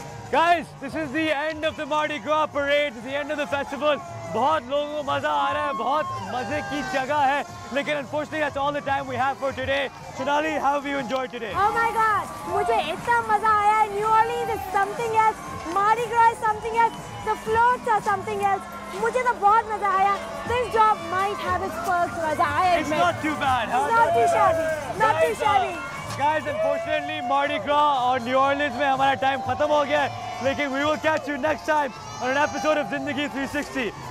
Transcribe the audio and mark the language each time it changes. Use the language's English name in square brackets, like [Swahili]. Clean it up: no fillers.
[English] Guys, this is the end of the Mardi Gras parade. It's the end of the festival. [Hindi] बहुत लोगों को मजा आ रहा है, बहुत मजे की जगह है, लेकिन [English] unfortunately that's all the time we have for today. Sonali, how have you enjoyed today? Oh my God, [Hindi] मुझे इतना मजा आया है. [English] New Orleans is something else. Mardi Gras is something else. The floats are something else. [Hindi] मुझे तो बहुत मजा आया. [English] This job might have its perks, [Hindi] मजा आया. [English] It's not too bad, huh? It's not too shabby. Not too shabby. Guys, unfortunately Mardi Gras और New Orleans [Hindi] में हमारा टाइम खत्म हो गया है, लेकिन [English] we will catch you next time on an episode of Zindagi 360.